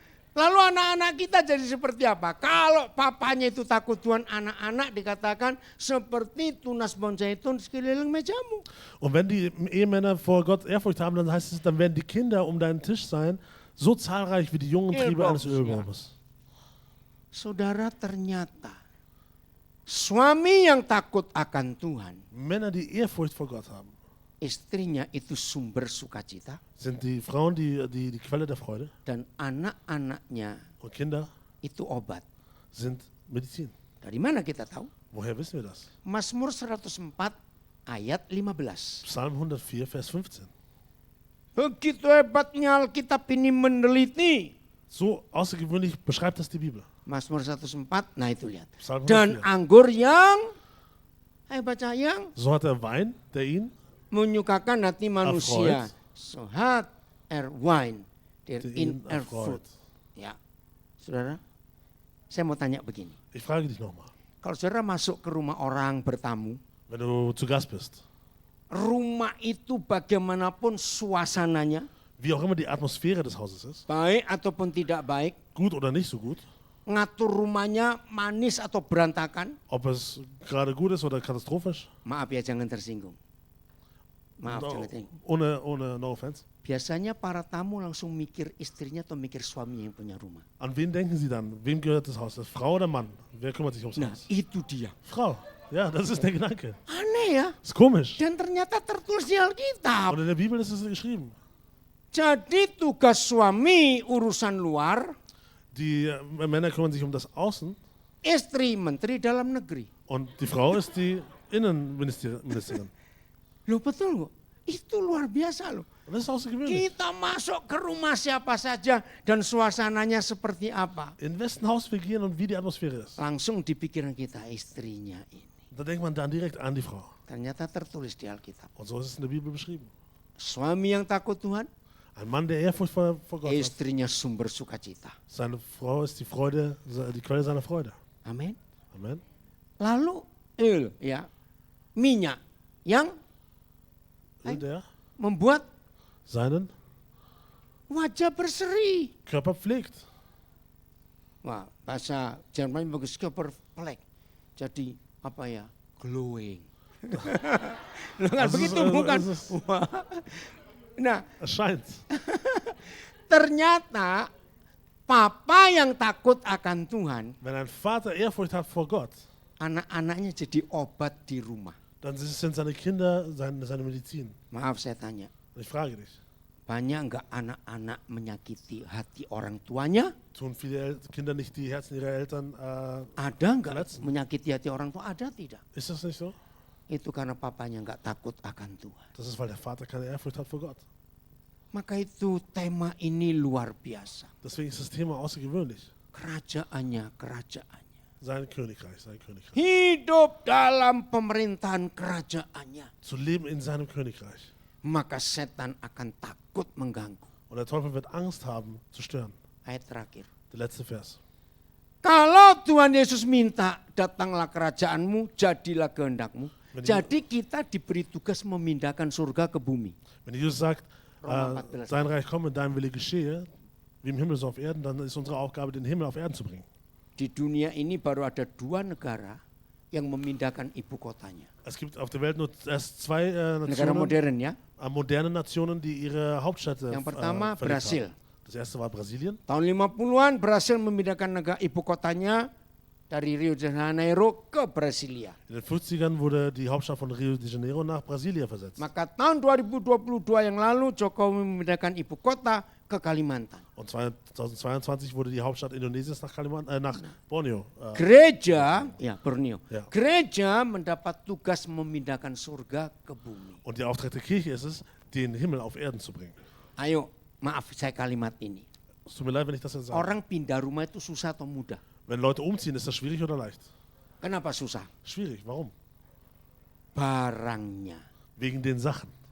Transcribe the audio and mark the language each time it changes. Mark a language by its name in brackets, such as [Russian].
[Indonesian] Lalu anak-anak kita jadi seperti apa? Kalau papanya itu takut Tuhan, anak-anak dikatakan seperti tunas pohon zaitun sekeliling mejamu. [German] Und wenn die Ehemänner vor Gott Ehrfurcht haben, dann heißt es, dann werden die Kinder um deinen Tisch sein, so zahlreich wie die jungen Triebe eines Ölbaumes. [Indonesian] Saudara, ternyata suami yang takut akan Tuhan, [German] Männer, die Ehrfurcht vor Gott haben, [Indonesian] istrinya itu sumber sukacita [German] sind die Frauen die Quelle der Freude [Indonesian] dan anak-anaknya [German] und Kinder [Indonesian] itu obat. [German] sind Medizin. [Indonesian] Dari mana kita tahu? [German] Woher wissen wir das? [Indonesian] Mazmur 104 ayat 15. [German] Psalm 104, Vers 15. [Indonesian] Begitu hebatnya Alkitab ini meneliti. [German] So außergewöhnlich beschreibt das die Bibel. [Indonesian] Mazmur 104, nah itu lihat. [German] Psalm [Indonesian] Dan [German] 104. [Indonesian] anggur yang, ayo baca yang, [German] So hat der Wein, der ihn [Indonesian] menyukakan hati manusia. [German] Erfreut. So hat wine, der der in ihn erfreut. [Indonesian] erfurt. Ya, saudara, saya mau tanya begini. [German] Ich frage dich nochmal, [Indonesian] Kalau saudara masuk ke rumah orang bertamu, [German] wenn du zu Gast bist, [Indonesian] rumah itu bagaimanapun suasananya, [German] wie auch immer die Atmosphäre des Hauses ist, [Indonesian] baik ataupun tidak baik, [German] gut oder nicht so gut, [Indonesian] ngatur rumahnya manis atau berantakan, [German] ob es gerade gut ist oder katastrophisch, [Indonesian] maaf ya jangan tersinggung. Maaf [English] no, [Indonesian] jangan tersinggung. [German] ohne [English] no offense. [Indonesian] Biasanya para tamu langsung mikir istrinya atau mikir suaminya yang punya rumah. [German] An wen denken sie dann? Wem gehört das Haus? Das Frau oder Mann? Wer kümmert sich ums [Indonesian] Nah, [German] Haus? [Indonesian] itu dia. [German] Frau. Ja, das ist der Gedanke. [Indonesian] Aneh ya. [German] Ist komisch. [Indonesian] Dan ternyata tertulis di Alkitab. [German] Und in der Bibel ist es geschrieben. [Indonesian] Jadi tugas suami urusan luar, [German] Die Männer kümmern sich um das Außen [Indonesian] istri menteri dalam negeri. [German] und die Frau ist die Innenministerin. [Indonesian] Loh betul kok. Itu luar biasa loh. [German] Und das ist außergewöhnlich. [Indonesian] Kita masuk ke rumah siapa saja dan suasananya seperti apa. [German] In wessen Haus wir gehen und wie die Atmosphäre ist. [Indonesian] Langsung di pikiran kita istrinya ini. [German] Da denkt man dann direkt an die Frau. [Indonesian] Ternyata tertulis di Alkitab. [German] Und so ist es in der Bibel beschrieben. [Indonesian] Suami yang takut Tuhan, [German] Ein Mann, der Ehrfurcht vor Gott hat. [Indonesian] istrinya sumber sukacita. [German] Seine Frau ist die Freude, die Quelle seiner Freude. [Indonesian] Amin. [German] Amen. [Indonesian] Lalu ya minyak yang [German] Und der [Indonesian] membuat [German] seinen [Indonesian] wajah berseri. [German] Körper pflegt. [Indonesian] Wah, bahasa Jerman bagus, Körperfleck. Jadi apa ya? Glowing. Loh, kan [German] Das ist, [Indonesian] begitu bukan? [German] das ist- [Indonesian] Wah. Nah, [German] Erscheint. [Indonesian] ternyata papa yang takut akan Tuhan, [German] Wenn ein Vater Ehrfurcht hat vor Gott, [Indonesian] anak-anaknya jadi obat di rumah. [German] dann sind seine Kinder seine Medizin. [Indonesian] Maaf saya tanya, [German] Und ich frage dich, [Indonesian] banyak nggak anak-anak menyakiti hati orang tuanya? [German] tun viele Kinder nicht die Herzen ihrer Eltern, [Indonesian] Ada nggak [German] Verletzen. [Indonesian] menyakiti hati orang tua? Ada tidak? [German] ist das nicht so? [Indonesian] Itu karena papanya nggak takut akan Tuhan. [German] Das ist, weil der Vater keine Ehrfurcht hat vor Gott. [Indonesian] Maka itu tema ini luar biasa. [German] Deswegen ist das Thema außergewöhnlich. [Indonesian] Kerajaannya. [German] Sein Königreich. [Indonesian] Hidup dalam pemerintahan kerajaannya. [German] Zu leben in seinem Königreich. [Indonesian] Maka setan akan takut mengganggu. [German] Und der Teufel wird Angst haben, zu stören. [Indonesian] Ayat terakhir. [German] Der letzte Vers. [Indonesian] Kalau Tuhan Yesus minta, datanglah kerajaanmu, jadilah kehendakmu. Jadi kita diberi tugas memindahkan surga ke bumi. [German] Wenn Jesus sagt, Römer 14. dein Reich komme, dein Wille geschehe, wie im Himmel so auf Erden, dann ist unsere Aufgabe, den Himmel auf Erden zu bringen. [Indonesian] Di dunia ini baru ada 2 negara yang memindahkan ibu kotanya. [German] Es gibt auf der Welt nur erst zwei [Indonesian] Negara [German] Nationen, [Indonesian] modern ya. [German] moderne Nationen, die ihre Hauptstädte [Indonesian] Yang pertama [German] verlegt [Indonesian] Brasil. [German] haben. Das erste war Brasilien. [Indonesian] Tahun 50-an berhasil memindahkan negara ibu kotanya dari Rio de Janeiro ke Brasilia. [German] In den 50ern wurde die Hauptstadt von Rio de Janeiro nach Brasilia versetzt. [Indonesian] Maka tahun 2022 yang lalu Jokowi memindahkan ibu kota ke Kalimantan. [German] Und 2022 wurde die Hauptstadt Indonesiens nach Borneo. [Indonesian] Gereja, ya Borneo. Ya. Gereja mendapat tugas memindahkan surga ke bumi. [German] Und der Auftrag der Kirche ist es, den Himmel auf Erden zu bringen. [Indonesian] Ayo, maaf saya kalimat ini. [German] Es tut mir leid, wenn ich das jetzt sage. [Indonesian] Orang pindah rumah itu susah atau mudah? [German] Wenn Leute umziehen, ist das schwierig oder leicht? [Indonesian] Kenapa susah? [German] Schwierig. Warum? [Indonesian] Barangnya. [German] Wegen den Sachen.